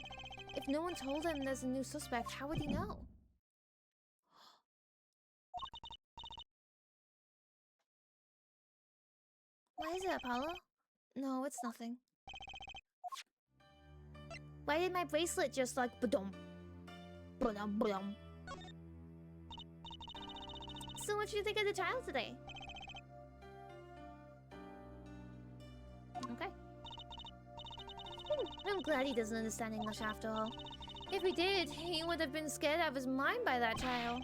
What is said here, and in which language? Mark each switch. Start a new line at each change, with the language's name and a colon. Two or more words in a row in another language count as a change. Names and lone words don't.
English: If no one told him there's a new suspect, how would he know? What is it, Apollo? No, it's nothing. Why did my bracelet just like ba-dum? Ba-dum, ba-dum. So what do you think of the trial today? Okay. I'm glad he doesn't understand English after all. If he did, he would have been scared out of his mind by that trial.